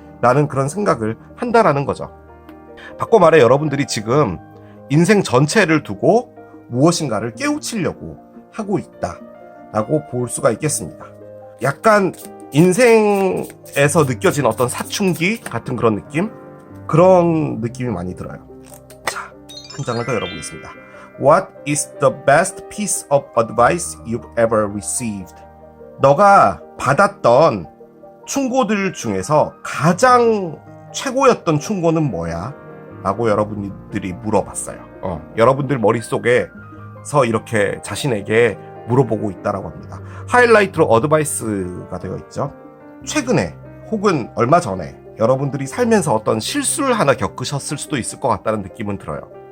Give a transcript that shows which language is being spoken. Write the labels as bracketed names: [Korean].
[Korean] 라는 그런 생각을 한다라는 거죠. 바꿔 말해 여러분들이 지금 인생 전체를 두고 무엇인가를 깨우치려고 하고 있다라고 볼 수가 있겠습니다. 약간 인생에서 느껴진 어떤 사춘기 같은 그런 느낌? 그런 느낌이 많이 들어요. 자, 한 장을 더 열어보겠습니다. [English] What is the best piece of advice you've ever received? [Korean] 너가 받았던 충고들 중에서 가장 최고였던 충고는 뭐야? 라고 여러분들이 물어봤어요. 여러분들 머릿속에서 이렇게 자신에게 물어보고 있다라고 합니다. 하이라이트로 어드바이스가 되어 있죠. 최근에 혹은 얼마 전에 여러분들이 살면서 어떤 실수를 하나 겪으셨을 수도 있을 것 같다는 느낌은 들어요.